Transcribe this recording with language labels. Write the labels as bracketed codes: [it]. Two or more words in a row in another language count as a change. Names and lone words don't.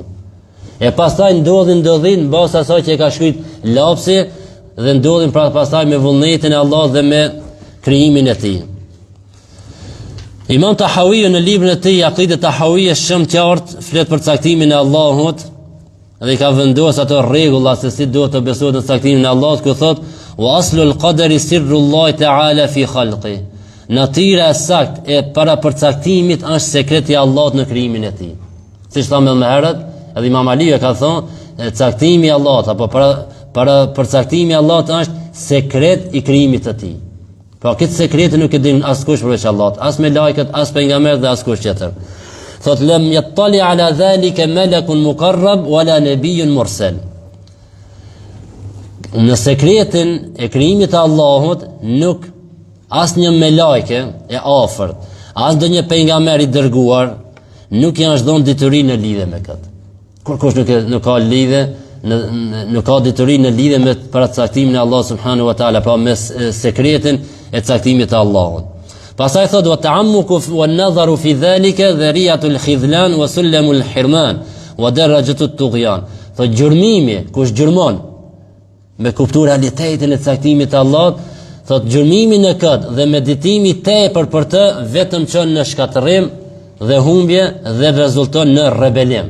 [sq] E pastaj ndodhin në base asaj që e ka shkruar lapsi dhe ndodhin pra pastaj me vullnetin e Allahut dhe me krijimin e tij. Imam Tahawi në librin e tij Aqida Tahawiyya shumë qartë flet për caktimin e Allahut dhe ka vendosur ato rregulla se si duhet të besohet në caktimin e Allahut, ku thot [ar] وأصل القدر سر الله تعالى في خلقه. [sq] Natyra e saktë e para përcaktimit është sekreti i Allahut në krijimin e tij. Siç thamë më herët, edhe Imam Ali ka thonë caktimi i Allahut apo para përcaktimi i Allahut është sekret i krijimit të tij. Pra këtë sekret nuk e din askush përveç Allahut, as me lajket, as pejgamberët dhe askush tjetër. [ar] Thot لم يطلع على ذلك ملك مقرب ولا نبي مرسل. [sq] Në sekretin e krijimit të Allahut nuk asnjë me lajke e afërt, as ndonjë pejgamber i dërguar nuk janë dhënë detyri në lidhje me këtë. Kurkush nuk ka lidhje, nuk ka detyri në lidhje me paracaktimin e Allahut [ar] سبحانه وتعالى, [sq] pra me sekretin e caktimit të Allahut. Pastaj thot [ar] والتعمق والنظر في ذلك ذريعة الخذلان وسلم الحرمان ودرجة الطغيان. [sq] Thot gjurmimi, kush gjurmon me kuptuar realitetin e caktimit të Allahut, thot gjurmimi në këtë dhe meditimi tepër për të vetëm çon në shkatërrim dhe humbje dhe rezulton në rebelim.